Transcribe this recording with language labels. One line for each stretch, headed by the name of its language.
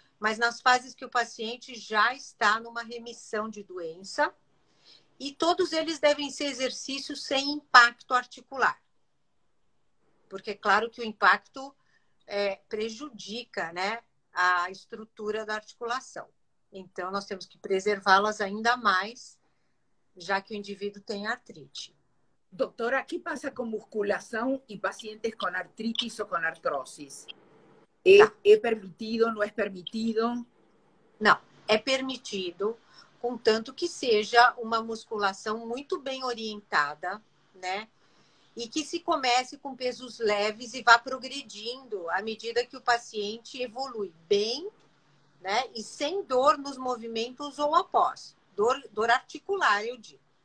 Portuguese: Mas nas fases que o paciente já está numa remissão de doença, e todos eles devem ser exercícios sem impacto articular. Porque é claro que o impacto prejudica, né, a estrutura da articulação. Então, nós temos que preservá-las ainda mais, já que o indivíduo tem artrite.
Spanish: Doutora, ¿qué pasa con musculación y pacientes con artritis o con artrosis? ¿Es permitido, no es permitido?
Portuguese: Não, é permitido, contanto que seja uma musculação muito bem orientada, né? E que se comece com pesos leves e vá progredindo à medida que o paciente evolui bem, né? E sem dor nos movimentos ou após. Dor articular, eu digo.